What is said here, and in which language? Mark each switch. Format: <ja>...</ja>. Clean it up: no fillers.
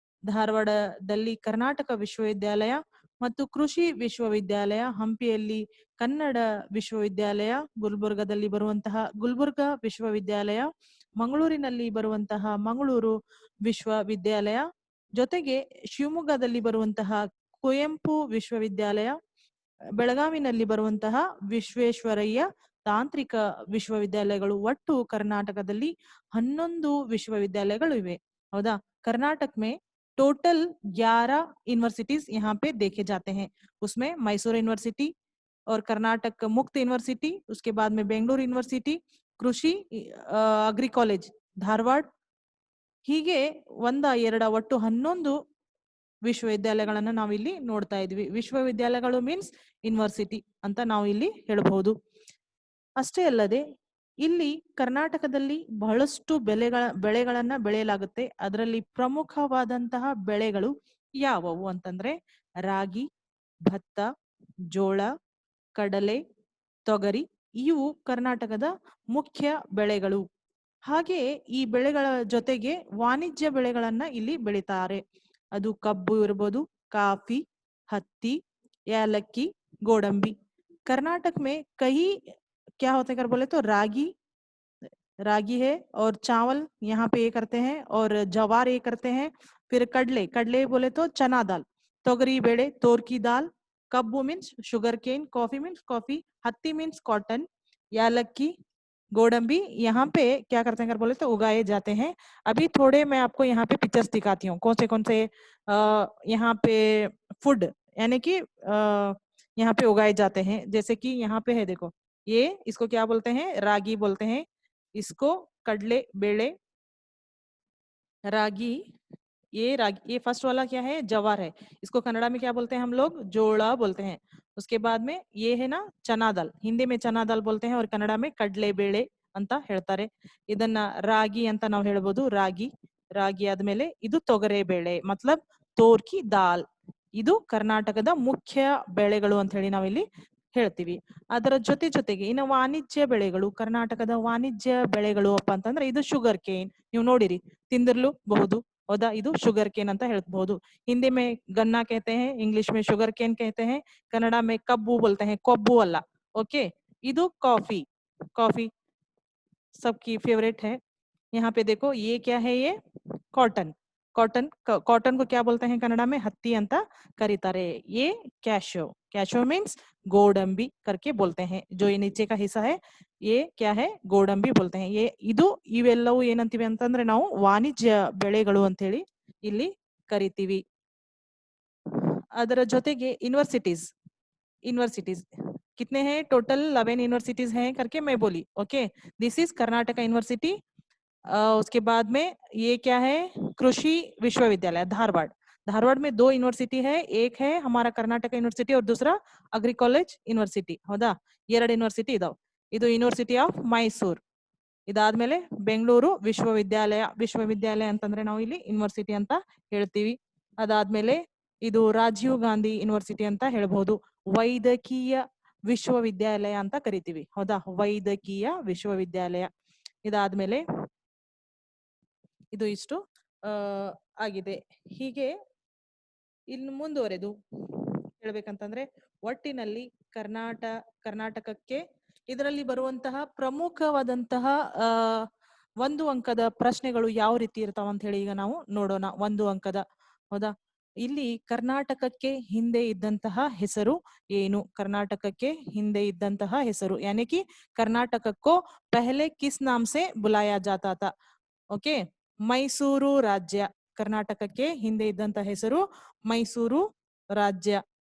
<kn>ಧಾರವಾಡದಲ್ಲಿ ಕರ್ನಾಟಕ ವಿಶ್ವವಿದ್ಯಾಲಯ ಮತ್ತು ಕೃಷಿ ವಿಶ್ವವಿದ್ಯಾಲಯ, ಹಂಪಿಯಲ್ಲಿ ಕನ್ನಡ ವಿಶ್ವವಿದ್ಯಾಲಯ, ಗುಲ್ಬರ್ಗದಲ್ಲಿ ಬರುವಂತಹ ಗುಲ್ಬರ್ಗಾ ವಿಶ್ವವಿದ್ಯಾಲಯ, ಮಂಗಳೂರಿನಲ್ಲಿ ಬರುವಂತಹ ಮಂಗಳೂರು ವಿಶ್ವವಿದ್ಯಾಲಯ, ಜೊತೆಗೆ ಶಿವಮೊಗ್ಗದಲ್ಲಿ ಬರುವಂತಹ ಕುವೆಂಪು ವಿಶ್ವವಿದ್ಯಾಲಯ, ಬೆಳಗಾವಿನಲ್ಲಿ ಬರುವಂತಹ ವಿಶ್ವೇಶ್ವರಯ್ಯ ತಾಂತ್ರಿಕ ವಿಶ್ವವಿದ್ಯಾಲಯಗಳು. ಒಟ್ಟು ಕರ್ನಾಟಕದಲ್ಲಿ 11 ವಿಶ್ವವಿದ್ಯಾಲಯಗಳು ಇವೆ. ಹೌದಾ?</kn> <hi>कर्नाटक में टोटल 11 यूनिवर्सिटीज यहाँ पे देखे जाते हैं. उसमें मैसूर यूनिवर्सिटी और कर्नाटक मुक्त यूनिवर्सिटी, उसके बाद में बेंगलुरु यूनिवर्सिटी, कृषि अग्री कॉलेज धारवाड़,</hi> <kn>ಹೀಗೆ 1, 2 ಒಟ್ಟು 11 ವಿಶ್ವವಿದ್ಯಾಲಯಗಳನ್ನ ನಾವಿಲ್ಲಿ ನೋಡ್ತಾ ಇದ್ವಿ. ವಿಶ್ವವಿದ್ಯಾಲಯಗಳು ಮೀನ್ಸ್ ಯೂನಿವರ್ಸಿಟಿ ಅಂತ ನಾವು ಇಲ್ಲಿ ಹೇಳಬಹುದು. ಅಷ್ಟೇ ಅಲ್ಲದೆ ಇಲ್ಲಿ ಕರ್ನಾಟಕದಲ್ಲಿ ಬಹಳಷ್ಟು ಬೆಳೆಗಳನ್ನ ಬೆಳೆಯಲಾಗುತ್ತೆ. ಅದರಲ್ಲಿ ಪ್ರಮುಖವಾದಂತಹ ಬೆಳೆಗಳು ಯಾವುವು ಅಂತಂದ್ರೆ ರಾಗಿ, ಭತ್ತ, ಜೋಳ, ಕಡಲೆ, ತೊಗರಿ ಇವು ಕರ್ನಾಟಕದ ಮುಖ್ಯ ಬೆಳೆಗಳು. ಹಾಗೆ ಈ ಬೆಳೆಗಳ ಜೊತೆಗೆ ವಾಣಿಜ್ಯ ಬೆಳೆಗಳನ್ನ ಇಲ್ಲಿ ಬೆಳೀತಾರೆ. ಅದು ಕಬ್ಬು ಇರ್ಬೋದು, ಕಾಫಿ, ಹತ್ತಿ, ಏಲಕ್ಕಿ, ಗೋಡಂಬಿ.</kn> <hi>कर्नाटक में कई क्या होता है अगर बोले तो रागी है और चावल यहाँ पे ये करते हैं और जवार ये करते हैं. फिर कडले बोले तो चना दाल, तोगरी बेड़े तोर की दाल, Kabbu means sugar cane, coffee means coffee, हत्ती मीन्स कॉटन, यालक्की, गोडंबी यहाँ पे क्या करते हैं अगर बोले तो उगाए जाते हैं. अभी थोड़े मैं आपको यहाँ पे पिक्चर्स दिखाती हूँ कौन से यहाँ पे फूड यानी कि यहाँ पे उगाए जाते हैं. जैसे कि यहाँ पे है देखो, ये इसको क्या बोलते हैं? रागी बोलते हैं. इसको कडले बेड़े, रागी, ये फर्स्ट वाला क्या है? जवार है. इसको कन्नड़ा में क्या बोलते हैं हम लोग? जोड़ा बोलते हैं. उसके बाद में ये है ना चना दाल, हिंदी में चना दाल बोलते हैं और कन्नड़ा में कडले बेड़े</hi> <kn>ಅಂತ ಹೇಳ್ತಾರೆ. ಇದನ್ನ ರಾಗಿ ಅಂತ ನಾವು ಹೇಳ್ಬೋದು. ರಾಗಿ ಆದ್ಮೇಲೆ ಇದು ತೊಗರೆ ಬೇಳೆ</kn> <hi>ಮತ್ಲಬ್ ತೋರ್ಕಿ ದಾಲ್.</hi> <kn>ಇದು ಕರ್ನಾಟಕದ ಮುಖ್ಯ ಬೆಳೆಗಳು ಅಂತ ಹೇಳಿ ನಾವಿಲ್ಲಿ ಹೇಳ್ತೀವಿ. ಅದರ ಜೊತೆಗೆ ಇನ್ನು ವಾಣಿಜ್ಯ ಬೆಳೆಗಳು, ಕರ್ನಾಟಕದ ವಾಣಿಜ್ಯ ಬೆಳೆಗಳು ಅಪ್ಪ ಅಂತಂದ್ರೆ ಇದು ಶುಗರ್ ಕೇನ್. ನೀವು ನೋಡಿರಿ, ತಿಂದಿರ್ಲೂಬಹುದು. ಹೌದಾ? ಇದು ಶುಗರ್ ಕೇನ್ ಅಂತ ಹೇಳ್ಬಹುದು.</kn> <hi>ಹಿಂದಿ में गन्ना कहते हैं, इंग्लिश में शुगर केन कहते हैं, कन्नड़ा में कब्बू बोलते हैं,</hi> <kn>कोब्बू अल्ला.</kn> <hi>ओके,</hi> <kn>ಇದು</kn> <hi>कॉफी सबकी फेवरेट है. यहाँ पे देखो ये क्या है? ये कॉटन को क्या बोलते हैं कन्नड़ा में?</hi> <kn>हत्ती ಅಂತ ಕರೀತಾರೆ.</kn> <hi>ये कैशो मीन्स गोडंबी करके बोलते हैं. जो ये नीचे का हिस्सा है ये क्या है? गोडंबी बोलते हैं. ये</hi> <kn>ಇದು ಇವೆಲ್ಲವೂ ಏನಂತೀವಿ ಅಂತಂದ್ರೆ ನಾವು ವಾಣಿಜ್ಯ ಬೆಳೆಗಳು ಅಂತ ಹೇಳಿ ಇಲ್ಲಿ ಕರಿತೀವಿ. ಅದರ ಜೊತೆಗೆ</kn> <hi>यूनिवर्सिटीज कितने हैं? टोटल 11 यूनिवर्सिटीज हैं करके मैं बोली. Okay,</hi> <en>This is Karnataka university.</en> <hi>उसके बाद में ये क्या है? कृषि विश्वविद्यालय धारवाड़ में 2 यूनिवर्सिटी है. एक है हमारा कर्नाटका यूनिवर्सिटी और दूसरा अग्री कॉलेज यूनिवर्सिटी.</hi> <kn>ಹೌದಾ? 2 ಯೂನಿವರ್ಸಿಟಿ ಇದಾವೆ. ಇದು ಯೂನಿವರ್ಸಿಟಿ ಆಫ್ ಮೈಸೂರ್. ಇದಾದ್ಮೇಲೆ ಬೆಂಗಳೂರು ವಿಶ್ವವಿದ್ಯಾಲಯ ಅಂತಂದ್ರೆ ನಾವು ಇಲ್ಲಿ ಯೂನಿವರ್ಸಿಟಿ ಅಂತ ಹೇಳ್ತೀವಿ. ಅದಾದ್ಮೇಲೆ ಇದು ರಾಜೀವ್ ಗಾಂಧಿ ಯೂನಿವರ್ಸಿಟಿ ಅಂತ ಹೇಳ್ಬಹುದು. ವೈದ್ಯಕೀಯ ವಿಶ್ವವಿದ್ಯಾಲಯ ಅಂತ ಕರಿತೀವಿ. ಹೌದಾ? ವೈದ್ಯಕೀಯ ವಿಶ್ವವಿದ್ಯಾಲಯ. ಇದಾದ್ಮೇಲೆ ಇದು ಇಷ್ಟು ಆಗಿದೆ. ಹೀಗೆ ಇನ್ನು ಮುಂದುವರೆದು ಹೇಳ್ಬೇಕಂತಂದ್ರೆ ಒಟ್ಟಿನಲ್ಲಿ ಕರ್ನಾಟಕಕ್ಕೆ ಇದರಲ್ಲಿ ಬರುವಂತಹ ಪ್ರಮುಖವಾದಂತಹ 1 ಅಂಕದ ಪ್ರಶ್ನೆಗಳು ಯಾವ ರೀತಿ ಇರ್ತಾವ ಅಂತ ಹೇಳಿ ಈಗ ನಾವು ನೋಡೋಣ. 1 ಅಂಕದ. ಹೌದಾ? ಇಲ್ಲಿ ಕರ್ನಾಟಕಕ್ಕೆ ಹಿಂದೆ ಇದ್ದಂತಹ ಹೆಸರು ಏನು? ಕರ್ನಾಟಕಕ್ಕೆ ಹಿಂದೆ ಇದ್ದಂತಹ ಹೆಸರು</kn> <hi>यानी कि कर्नाटक को पहले किस नाम से बुलाया जाता था?</hi> <kn>ओके, ಮೈಸೂರು ರಾಜ್ಯ. ಕರ್ನಾಟಕಕ್ಕೆ ಹಿಂದೆ ಇದ್ದಂತ ಹೆಸರು ಮೈಸೂರು ರಾಜ್ಯ.</kn>